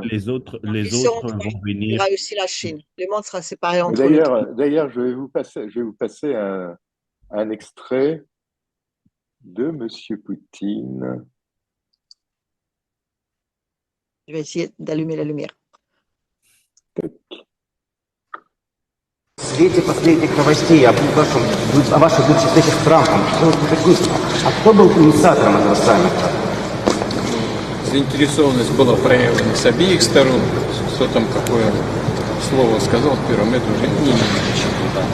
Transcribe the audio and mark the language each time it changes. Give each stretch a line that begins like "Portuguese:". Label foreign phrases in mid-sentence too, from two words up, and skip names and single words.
French: les Ils seront autres trois. vont Il y venir. aura aussi la Chine. Le monde sera séparé Mais entre les trois. d'ailleurs, je vais vous passer un extrait de Monsieur Poutine. Je vais essayer d'allumer la lumière.
Russian: В свете последних новостей о ваших бывших встречах с Трампом, кто был инициатором этого саммита? Заинтересованность была проявлена с обеих сторон. Кто там какое слово сказал первым, это уже не имеет значения.